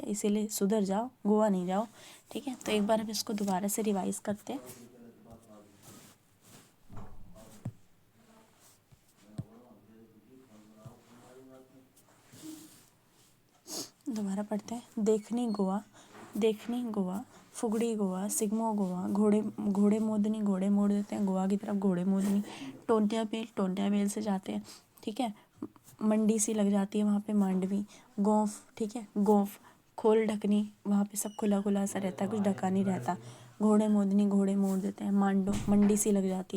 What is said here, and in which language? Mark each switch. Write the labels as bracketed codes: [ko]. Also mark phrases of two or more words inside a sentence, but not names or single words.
[hi] इसीलिए सुधर जाओ, गोवा नहीं जाओ, ठीक है। तो एक बार हम इसको दोबारा से रिवाइज करते हैं। दोबारा पढ़ते हैं। देखनी गोवा, फुगड़ी गोवा, सिग्मो गोवा, घोड़े मोड़ देते हैं गोवा की तरफ, घोड़े मोदनी, टोंटिया बेल से जाते हैं, ठीक है। मंडी सी लग जाती है वहाँ पे, मांडवी, गोंफ, ठीक है, गोंफ, खोल ढकनी, वहाँ पे सब खुला खुला सा रहता है, कुछ ढका नहीं रहता। घोड़े मोड़ देते हैं, मांडो, मंडी सी लग जाती है।